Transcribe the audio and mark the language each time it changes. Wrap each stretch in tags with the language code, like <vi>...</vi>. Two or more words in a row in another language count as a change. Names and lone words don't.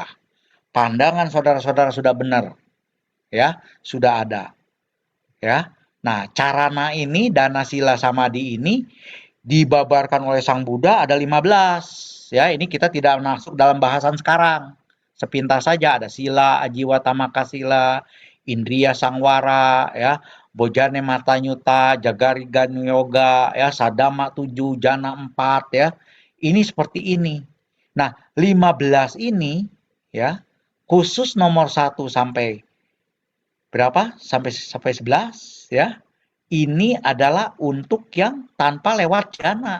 <id>Pandangan saudara-saudara sudah benar, ya, sudah ada. Ya. Nah, carana ini,</id> <pi>dana, sila, samadhi</pi> <id>ini dibabarkan oleh Sang Buddha ada 15. Ya, ini kita tidak masuk dalam bahasan sekarang. Sepintas saja ada</id> <pi>sila, ajiwa tamaka sila, indriya sangwara, ya, bojane matanyuta, jagarigan yoga, ya, sadama 7, jana 4, ya.</pi> <id>Ini seperti ini. Nah, 15 ini, ya, khusus nomor 1 sampai berapa? Sampai 11, ya. Ini adalah untuk yang tanpa lewat jana.</id>